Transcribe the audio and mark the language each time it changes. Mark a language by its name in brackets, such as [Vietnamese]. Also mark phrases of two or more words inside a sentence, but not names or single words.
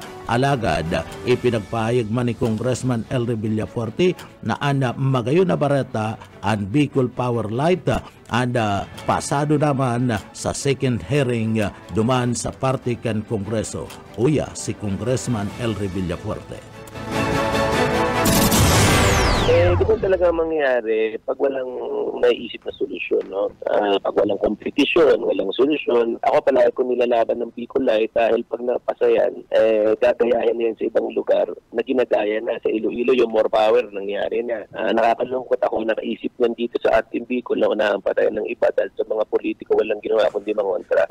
[Bikol] Alagad ipinagpahayag man ni Congressman Elry Villafuerte na magayon na bareta ang Bicol Power Light pasado naman sa [English] second hearing [Bikol] duman sa parte kan Kongreso. Uya si Congressman Elry Villafuerte. [Filipino] Ganun talaga mangyayari pag walang naiisip na solusyon, no? Pag walang competition, walang solusyon. Ako palagi ko nilalaban ng Bicolite dahil pag napasa yan, gagayahin yan sa ibang lugar na ginagaya na. Sa Iloilo, yung more power nangyari na. Nakakalungkot ako, nakaisip yan dito sa ating Bicol na unahan pa tayo ng iba dahil sa mga politiko walang ginawa kundi mangontra.